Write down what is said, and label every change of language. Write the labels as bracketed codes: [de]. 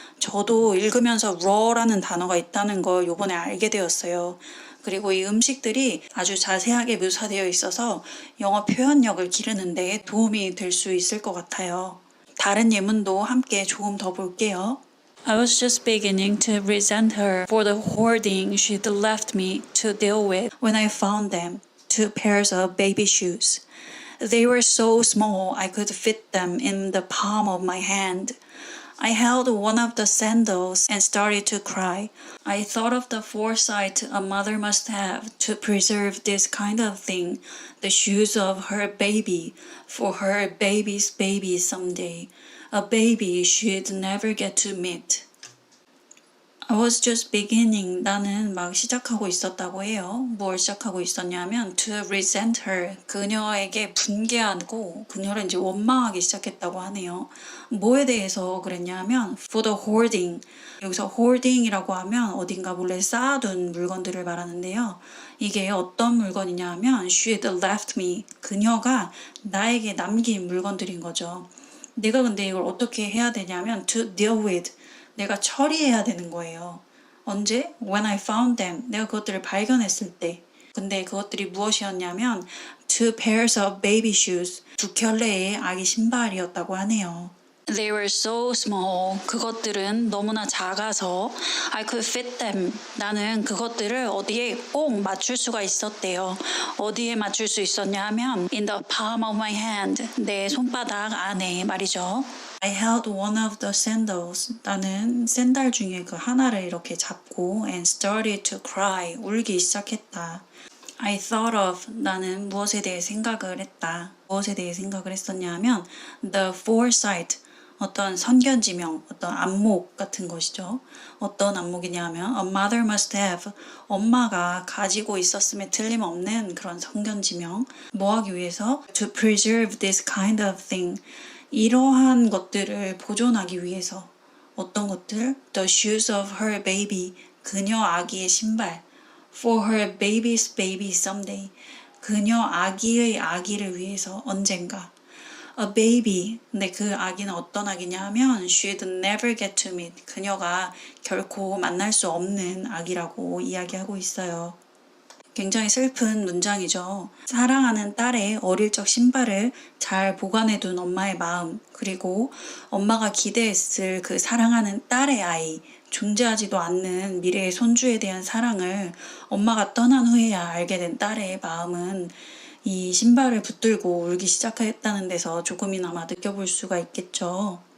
[ko] 저도 읽으면서 raw라는 단어가 있다는 걸 요번에 알게 되었어요. 그리고 이 음식들이 아주 자세하게 묘사되어 있어서 영어 표현력을 기르는 데 도움이 될 수 있을 것 같아요. 다른 예문도 함께 조금 더 볼게요. [en] I was just beginning to resent her for the hoarding she'd left me to deal with when I found them, 2 pairs of baby shoes. They were so small I could fit them in the palm of my hand. I held one of the sandals and started to cry. I thought of the foresight a mother must have to preserve this kind of thing, the shoes of her baby, for her baby's baby someday, a baby she'd never get to meet. I was just beginning. [ko] 나는 막 시작하고 있었다고 해요. 뭘 시작하고 있었냐면 [en] to resent her. [ko] 그녀에게 분개하고 그녀를 이제 원망하기 시작했다고 하네요. 뭐에 대해서 그랬냐면 [en] for the hoarding. [ko] 여기서 hoarding이라고 하면 어딘가 몰래 쌓아둔 물건들을 말하는데요. 이게 어떤 물건이냐 하면 [en] she'd left me. [ko] 그녀가 나에게 남긴 물건들인 거죠. 내가 근데 이걸 어떻게 해야 되냐면 [en] to deal with. [ko] 내가 처리해야 되는 거예요. 언제? [en] When I found them. [ko] 내가 그것들을 발견했을 때. 근데 그것들이 무엇이었냐면 [en] 2 pairs of baby shoes. [ko] 2켤레의 아기 신발이었다고 하네요. [en] They were so small. [ko] 그것들은 너무나 작아서 [en] I could fit them. [ko] 나는 그것들을 어디에 꼭 맞출 수가 있었대요. 어디에 맞출 수 있었냐 하면 [en] in the palm of my hand. [ko] 내 손바닥 안에 말이죠. [en] I held one of the sandals. [ko] 나는 샌들 중에 그 하나를 이렇게 잡고 [en] and started to cry. [ko] 울기 시작했다. [en] I thought of. [ko] 나는 무엇에 대해 생각을 했다. 무엇에 대해 생각을 했었냐 하면 [en] the foresight. [ko] 어떤 선견지명, 어떤 안목 같은 것이죠. 어떤 안목이냐 하면 [en] a mother must have. [ko] 엄마가 가지고 있었음에 틀림없는 그런 선견지명. 뭐 하기 위해서? [en] To preserve this kind of thing. [ko] 이러한 것들을 보존하기 위해서. 어떤 것들? [en] The shoes of her baby. [ko] 그녀 아기의 신발. [en] For her baby's baby someday. [ko] 그녀 아기의 아기를 위해서 언젠가. [en] A baby. [ko] 근데 그 아기는 어떤 아기냐 하면 [en] she'd never get to meet. [ko] 그녀가 결코 만날 수 없는 아기라고 이야기하고 있어요. 굉장히 슬픈 문장이죠. 사랑하는 딸의 어릴 적 신발을 잘 보관해둔 엄마의 마음, 그리고 엄마가 기대했을 그 사랑하는 딸의 아이, 존재하지도 않는 미래의 손주에 대한 사랑을 엄마가 떠난 후에야 알게 된 딸의 마음은 이 신발을 붙들고 울기 시작했다는 데서 조금이나마 느껴볼 수가 있겠죠.